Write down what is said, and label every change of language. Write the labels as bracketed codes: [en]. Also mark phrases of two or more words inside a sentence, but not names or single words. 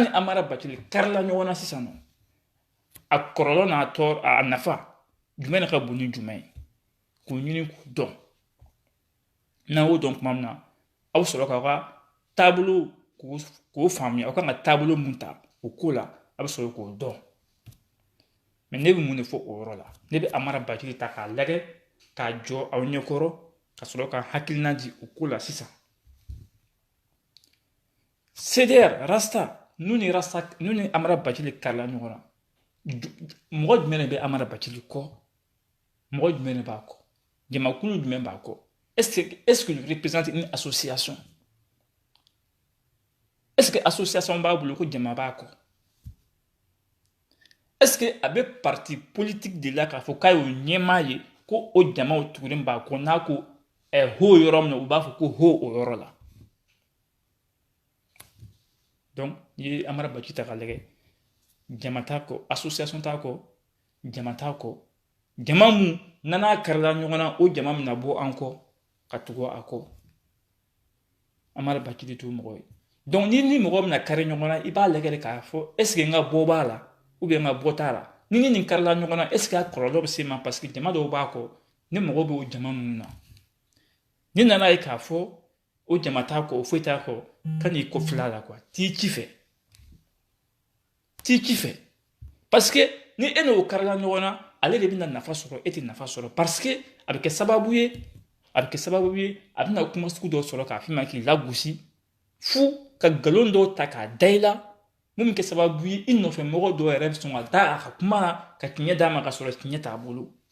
[bm] Amara Bachili karila ɲɔgɔn na sisan nɔ a kɔlɔlɔ n'a a nafa jumɛn de ka bon ni jumɛn ye k'o ɲini k'o dɔn n'a y'o dɔn tuma min na aw sɔrɔ k'aw ka taabolo k'o faamuya aw kan ka taabolo mun ta o ko la a bɛ sɔrɔ k'o dɔn mais ne bɛ mun de fɔ o yɔrɔ la ne bɛ Amara Bachili ta k'a lajɛ k'a jɔ aw ɲɛkɔrɔ ka sɔrɔ ka hakilina di o ko la sisan. CDR Rasta n'u ni Amara Bacili karila ɲɔgɔn na, mɔgɔ jumɛn de bɛ Amara Bacili kɔ? Mɔgɔ jumɛn de b'a kɔ? Jamakulu jumɛn b'a kɔ? [fr] Est-ce qu'il représente une association? Est-ce que association [bm] b'a bolo ko jama b'a kɔ? [fr] Est-ce que [bm] a bɛ [fr] parti politique [bm] de la k'a fɔ k'a y'o ɲɛmaa ye ko o jamaw tugulen b'a kɔ n'a ko ho yɔrɔ min na u b'a fɔ ko ho o yɔrɔ la? Donc n'i ye Amara Bacili ta k'a lajɛ, jama t'a kɔ, association t'a kɔ, jama t'a kɔ. Jama mun n'a karila ɲɔgɔn na o jama min na bɔ an kɔ ka tugu a kɔ. Amara Bacili t'o mɔgɔ ye. Donc ni mɔgɔ min na kari ɲɔgɔn na i b'a lajɛ de k'a fɔ [fr] est-ce que [bm] n ka bɔ b'a la [fr] ou bien [bm] n ka bɔ t'a la. Ni nin karila ɲɔgɔn na [fr] est-ce que [bm] a kɔlɔlɔ bɛ se ma [fr] parce que [bm] jama dɔw b'a kɔ ni mɔgɔ bɛ o jama ninnu na. Ni nana ye k'a fɔ o jama t'a kɔ o foyi t'a kɔ ka n'i kɔfilɛ la quoi t'i ci fɛ. T'i ci fɛ [fr] parce que [bm] ni e n'o karila ɲɔgɔn na ale de bɛna nafa sɔrɔ e tɛ nafa sɔrɔ [fr] parce que [bm] a bɛ kɛ sababu ye a bɛna kuma sugu dɔ sɔrɔ k'a f'i ma k'i lagosi fo ka nkalon dɔw ta k'a da i la mun bɛ kɛ sababu ye i nɔfɛ mɔgɔ dɔw yɛrɛ bɛ sɔn ka da a ka kuma na ka tiɲɛ d'a ma ka sɔrɔ tiɲɛ t'a bolo.